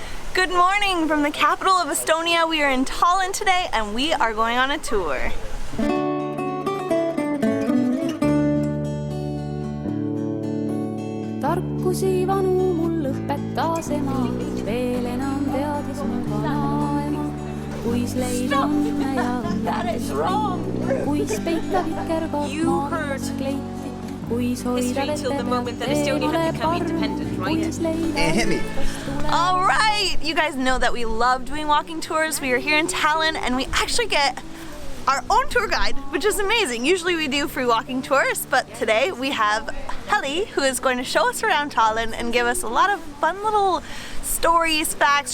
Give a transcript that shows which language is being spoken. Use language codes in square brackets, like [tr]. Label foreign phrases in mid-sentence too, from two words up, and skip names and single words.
[en] Good morning from the capital of Estonia. We are in Tallinn today and we are going on a tour. [et] Tarkusi vanu mul õpetas ema, veel enam teadis mu vanaema. Kuis leid õnne ja õnnetus, kuis peita vikerkord maailmas kleiti, kuis hoida vette pealt eemale parm, kuis leida [en] All right, you guys know that we love doing walking tours. We are here in Tallinn and we actually get our own tour guide, which is amazing. Usually we do free walking tours, but today we have Heli, who is going to show us around Tallinn and give us a lot of fun little stories, facts.